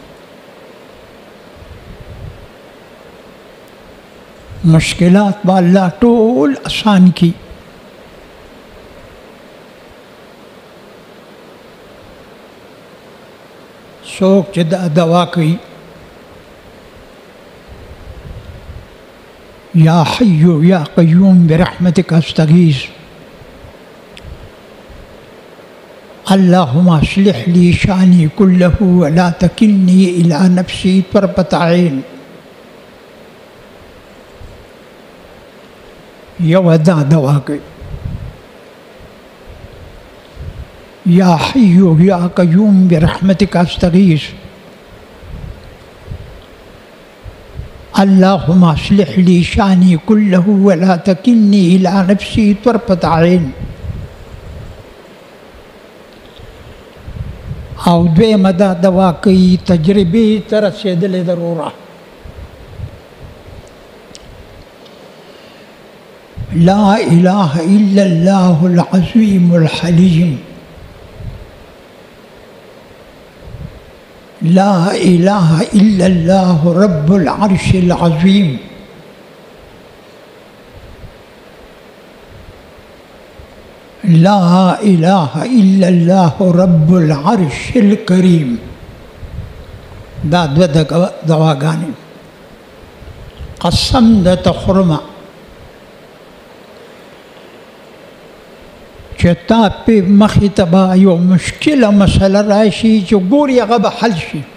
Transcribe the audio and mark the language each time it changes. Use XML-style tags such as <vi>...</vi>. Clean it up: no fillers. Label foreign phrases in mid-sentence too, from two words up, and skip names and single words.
<ps>مشکلات به الله ټول آسان کی. څوک چې دا دوا کوي</ps> <ar>یا حی یا قیوم برحمتک استغیث، اللهم اصلح لي شأني كله ولا تكلني إلى نفسي طرفة عين.</ar> <ps>یو دا دوا کوي</ps> <ar>یا حی یا قیوم برحمتک استغیث، اللهم اصلح لي شأني كله ولا تكلني إلى نفسي طرفة عين.</ar> <ps>او دویمه دا دوا کوي تجربې ته رسېدلې ضروره.</ps> <ar>لا إله إلا الله العظيم الحليم، لا إله إلا الله رب العرش العظيم، لا إله إلا الله رب العرش الكريم.</ar> <ps>دا دو دواګانې قسم د تخرمه چې تا په مخې ته به یو مشکله مسله راشي چې ګورې هغه به حل شي.</ps>